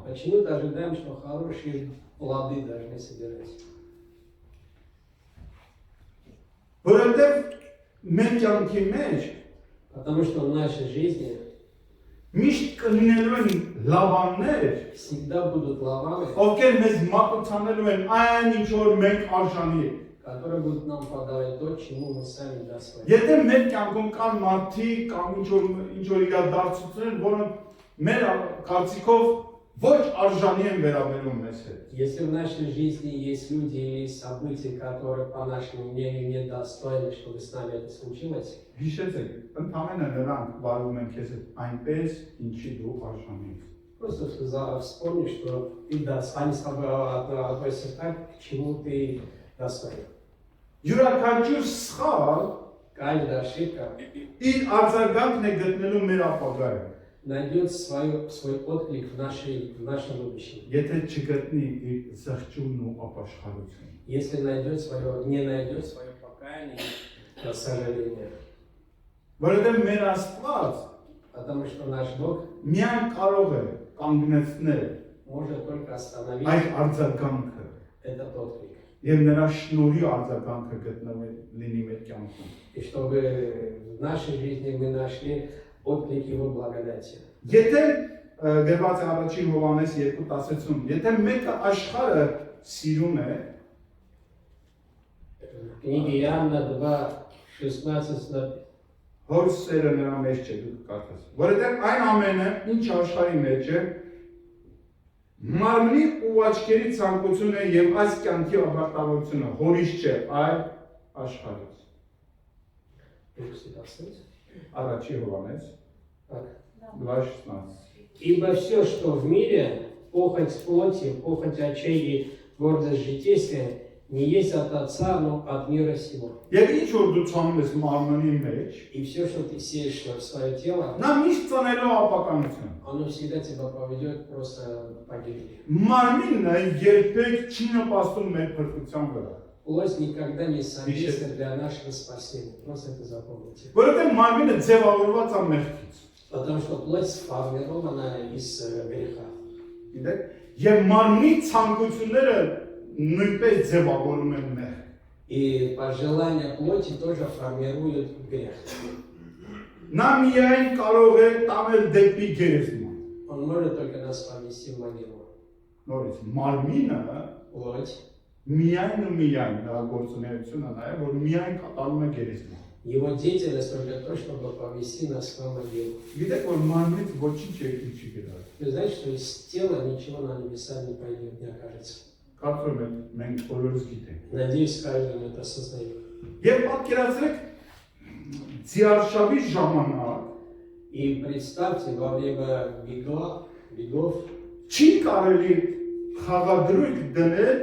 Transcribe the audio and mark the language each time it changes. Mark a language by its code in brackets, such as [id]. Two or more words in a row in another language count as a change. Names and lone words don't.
[ru] почему-то ожидаем, что хорошие плоды должны собирать. [hy] Որովհետև մեր կյանքի մեջ [ru] Потому что в нашей жизни [hy] միշտ կլինելու են լավաններ, [ru] всегда будут лаваны, [hy] ովքեր մեզ մատուցանելու են այն ինչ որ մենք արժանի ենք։ [ru] которые будут нам подавать то, чему мы сами достойны. [hy] Եթե մեր կյանքում կան մարդիկ կամ ինչ որ իրադարձություններ, որոնք մեր կարծիքով ոչ արժանի են վերաբերում մեզ հետ։ [ru] Если в нашей жизни есть люди или события, которые, по нашему мнению, недостойны, чтобы с нами это случилось, [hy] Հիշեցեք, ընդհանրապես նրանք վարվում են քեզ հետ այնպես, ինչի դու արժանի ես։ [ru] просто вспомни, что ты они с тобой относятся так, к чему ты достоин. [hy] Յուրաքանչյուր սխալ [ru] Каждая ошибка [hy] իր արձագանքն է գտնելու մեր ապագայում։ [ru] найдет свой отклик в нашем будущем. [hy] Եթե չգտնի իր զղջումն ու ապաշխարությունը։ [ru] Если не найдет свое покаяние, то сожаление. [hy] Որովհետև մեր Աստված [ru] Потому что наш Бог [hy] միայն կարող է կանգնեցնել [ru] может только остановить [hy] այդ արձագանքը [ru] этот отклик. [hy] եւ նրա շնորհի արձագանքը գտնվել լինի մեր կյանքում։ [ru] И чтобы в нашей жизни мы нашли отклик Его благодати. [hy] Եթե գրված է առաջին Հովհաննես 2:10-ում, եթե մեկը աշխարհը սիրում է, [ru] В книге Иоанна 2:16 [hy] հոր սերը նրա մեջ չէ, դու կկարդաս։ Որովհետև այն ամենը, ինչ աշխարհի մեջ է, մարմնի ու աչքերի ցանկությունը եւ այս կյանքի ապարտավորությունը հորից չէ, այլ աշխարհից։ Առաջին Հովհաննես [ru] Так. [hy] 2:16։ [ru] Ибо все, что в мире, похоть плоти, похоть очей и гордость житейская, не есть от Отца, но от мира сего. [hy] Եվ ինչ որ դու ցանում ես մարմնի մեջ, [ru] И все, что ты сеешь в свое тело, [hy] նա միշտ ծնելու ապականություն։ [ru] оно всегда тебя поведет просто к погибели. [hy] Մարմինը երբեք չի նպաստում մեր փրկության վրա։ [ru] Плоть никогда не содействует для нашего спасения. Просто это запомните. [hy] Որովհետև մարմինը ձևավորված է մեղքից։ [ru] Потому что плоть сформирована из греха. [hy] Գիտեք, եւ մարմնի ցանկությունները նույնպես ձևավորում են մեղք։ [ru] И пожелания плоти тоже формируют грех. [hy] Նա միայն կարող է տանել դեպի գերեզման։ [ru] Он может только нас повести в могилу. [hy] Նորից մարմինը [ru] Плоть. [hy] միայն ու միայն նրա գործունեությունը նա է, որ միայն կատարում է գերեզման։ [ru] Его деятельность только то, чтобы повести нас в могилу. [hy] Գիտեք, որ մարմնից ոչինչ երկրի չի գնալ։ [ru] Вы знаете, что из тела ничего на небеса не пойдет, не окажется. [hy] Կարծում եմ մենք բոլորս գիտենք։ [ru] Надеюсь, каждый это осознает. [hy] Եվ պատկերացրեք ձիարշավի ժամանակ [ru] И представьте, во время бегов [hy] չի կարելի խաղադրույք դնել